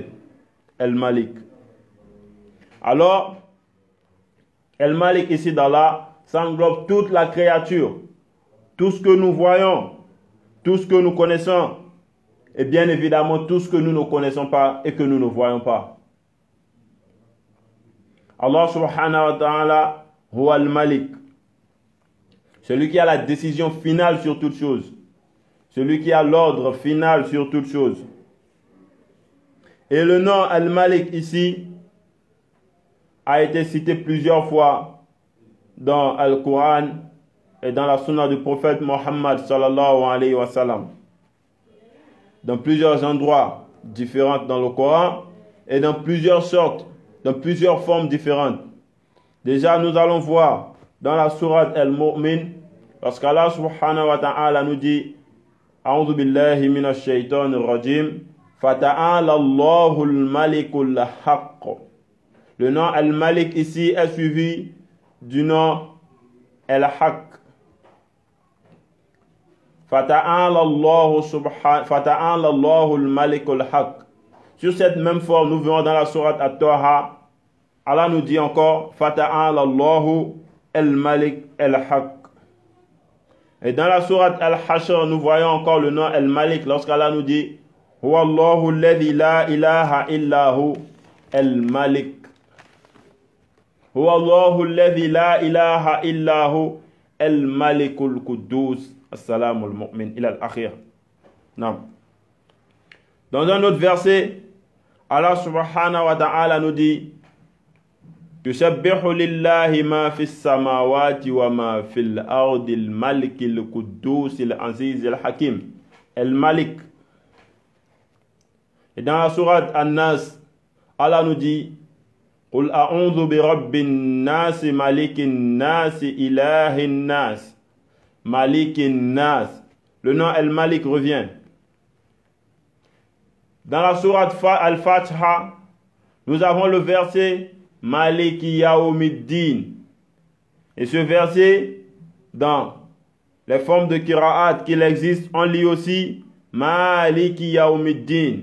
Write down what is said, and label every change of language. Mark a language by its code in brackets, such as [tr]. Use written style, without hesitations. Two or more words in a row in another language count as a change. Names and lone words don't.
[fr] El-Malik. Alors, [ar] الملك [fr] ici d'Allah, ça englobe toute la créature, tout ce que nous voyons, tout ce que nous connaissons, et bien évidemment tout ce que nous ne connaissons pas et que nous ne voyons pas. [ar] الله سبحانه وتعالى، هو الملك. [fr] Celui qui a la décision finale sur toute chose. Celui qui a l'ordre final sur toute chose. Et le nom al-Malik ici a été cité plusieurs fois dans le Coran et dans la sunna du prophète Mohammed [ar] صلى الله عليه وسلم. [fr] Dans plusieurs endroits différents dans le Coran et dans plusieurs sortes, dans plusieurs formes différentes. Déjà, nous allons voir dans la sourate Al-Mu'min, lorsqu'Allah [ar] سبحانه وتعالى [fr] nous dit [ar] أعوذ بالله من الشيطان الرجيم، فتعالى الله الملك الحق. [fr] Le nom Al-Malik ici est suivi du nom Al-Haqq. [ar] فتعالى الله الملك الحق. [fr] Sur cette même forme, nous verrons dans la sourate At-Taha, Allah nous dit encore [ar] فتعالى الله الملك الحق. [fr] Et dans la sourate Al-Hashr, nous voyons encore le nom Al-Malik lorsqu'Allah nous dit [ar] هو الله الذي لا إله إلا هو الملك. هو الله الذي لا إله إلا هو الملك القدوس السلام المؤمن إلى الآخر. [fr] Non. Dans un autre verset, Allah subhanahu wa ta'ala nous dit [ar] تسبح لله ما في السماوات وما في الأرض الملك القدوس العزيز الحكيم. [fr] Al-Malik. Et dans la sourate An-Nas, Allah nous dit [ar] قل أعوذ برب الناس ملك الناس إله الناس. ملك الناس. [fr] Le nom Al-Malik revient. Dans la sourate Al-Fatiha, nous avons le verset [ar] مالك يوم الدين. [fr] Et ce verset, dans les formes de Qira'at qu'il existe, on lit aussi [ar] مالك يوم الدين.